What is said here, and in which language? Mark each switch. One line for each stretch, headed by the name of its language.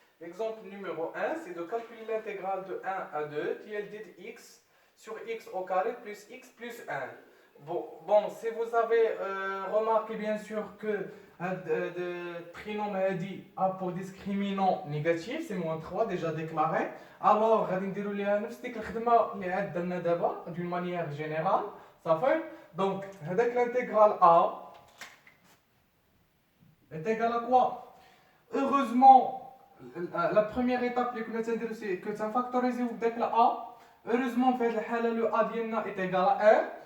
French: L'exemple numéro 1, c'est de calculer l'intégrale de 1 à 2 dx x sur x au carré plus x plus 1. Bon, si vous avez remarqué bien sûr que le trinôme a pour discriminant négatif, c'est moins 3 déjà déclaré. Alors,
Arabic: غادي نديروا ليها نفس ديك الخدمه اللي عندنا دابا
French: d'une manière générale. Ça fait donc
Arabic: هذاك
French: l'intégrale a est égal à quoi? Heureusement, la première étape c'est que tu as factorisé la A. Heureusement, le A est égal à 1.